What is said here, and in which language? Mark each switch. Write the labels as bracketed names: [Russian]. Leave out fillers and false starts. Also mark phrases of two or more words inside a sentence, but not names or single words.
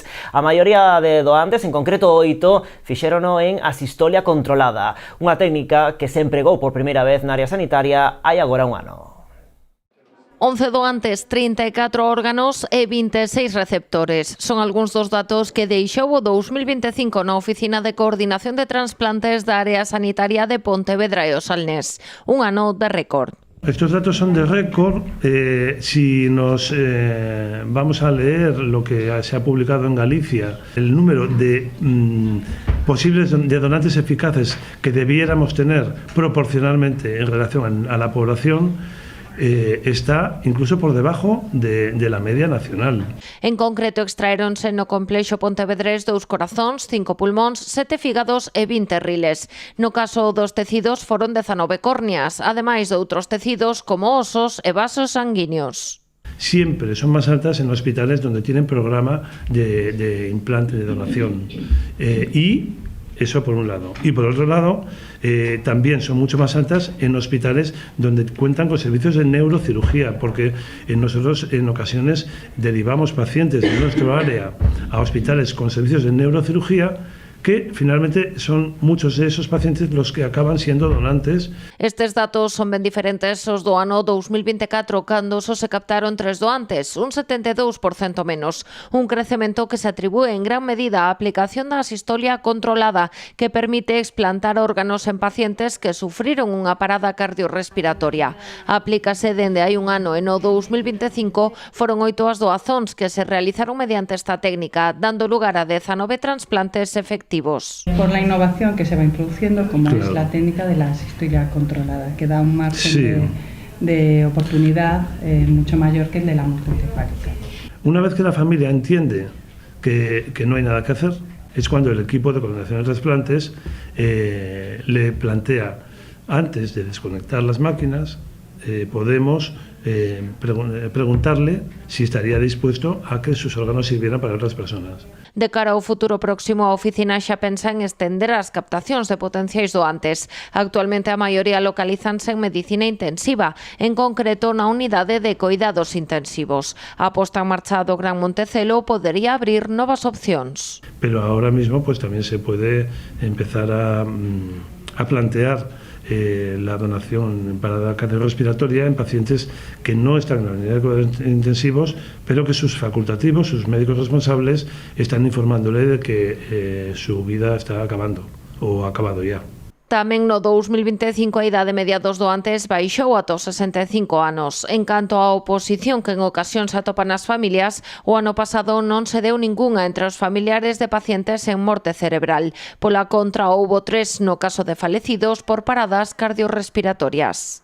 [Galician] A maioría de doantes, en concreto 8, fixérono en asistolia controlada, unha técnica que se empregou por primeira vez na área sanitaria hai agora un ano. 11 doantes, 34 órganos e 26 receptores. Son algúns dos datos que deixou o 2025 na Oficina de Coordinación de Transplantes da Área Sanitaria de Pontevedra e o Salnés. Un ano de récord. [Spanish] Estos datos son de récord. Si nos vamos a leer lo que se ha publicado en Galicia, el número de posibles de donantes eficaces que debiéramos tener proporcionalmente en relación a la población, está incluso por debajo de la media nacional. [Galician] En concreto, extraeronse no complexo pontevedrés 2 corazóns, 5 pulmóns, 7 fígados e 20 riles. No caso dos tecidos foron 19 córneas, ademais de outros tecidos como osos e vasos sanguíneos. [Spanish] Siempre son más altas en hospitales donde tienen programa de implante de donación. Y eso por un lado. Y por otro lado, también son mucho más altas en hospitales donde cuentan con servicios de neurocirugía, porque nosotros en ocasiones derivamos pacientes de nuestro área a hospitales con servicios de neurocirugía, que finalmente son muchos de esos pacientes los que acaban siendo donantes. [Galician] Estes datos son ben diferentes aos do ano 2024, cando só se captaron 3 doantes, un 72% menos. Un crecemento que se atribúe en gran medida á aplicación da asistolia controlada, que permite explantar órganos en pacientes que sufriron unha parada cardiorrespiratoria. Aplícase dende hai un ano e no 2025 foron 8 as doazóns que se realizaron mediante esta técnica, dando lugar a 19 trasplantes efectivos. [Spanish] Por la innovación que se va introduciendo, como es la técnica de la asistolia controlada, que da un margen de oportunidad mucho mayor que el de la multipárica. Una vez que la familia entiende que no hay nada que hacer, es cuando el equipo de coordinación de trasplantes le plantea, antes de desconectar las máquinas, podemos preguntarle si estaría dispuesto a que sus órganos sirvieran para otras personas. [Galician] De cara ao futuro próximo, a oficina xa pensa en estender as captacións de potenciais doantes. Actualmente a maioría localízanse en medicina intensiva, en concreto na unidade de coidados intensivos. A posta en marcha do Gran Montecelo podería abrir novas opcións. [Spanish] Pero ahora mismo pues también se puede empezar a plantear la donación para la cardiorrespiratoria en pacientes que no están en la unidad de cuidados intensivos, pero que sus facultativos, sus médicos responsables, están informándole de que su vida está acabando o ha acabado ya. [Galician] Tamén no 2025 a idade media dos doantes baixou ata os 65 anos. En canto á oposición que en ocasións atopan as familias, o ano pasado non se deu ningunha entre os familiares de pacientes en morte cerebral. Pola contra, houbo 3 no caso de falecidos por paradas cardiorrespiratorias.